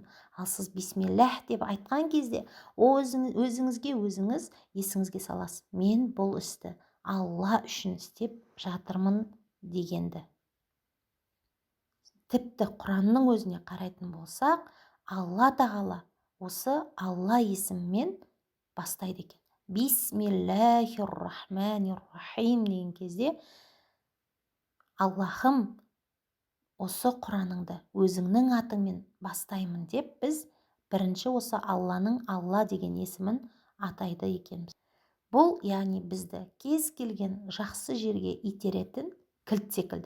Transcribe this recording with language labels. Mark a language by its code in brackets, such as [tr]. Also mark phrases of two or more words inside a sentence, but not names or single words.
[kk] Ал сіз бисмиллях деп айтқан кезде, өзіңізге өзіңіз есіңізге саласыз. Мен бұл істі Алла үшін істеп жатырмын дегенді. Тіпті Құранның өзіне қарайтын болсақ, Алла тағала осы Алла есімімен бастайды екен. [ar] بسم الله الرحمن الرحيم [kk] деген кезде, Аллахым, осы Құраныңды өзіңнің атыңмен бастаймын деп біз бірінші осы Алланың Алла деген есімін атайды екенбіз. Бұл, яғни бізді кез келген жақсы жерге итеретін кілт секілді.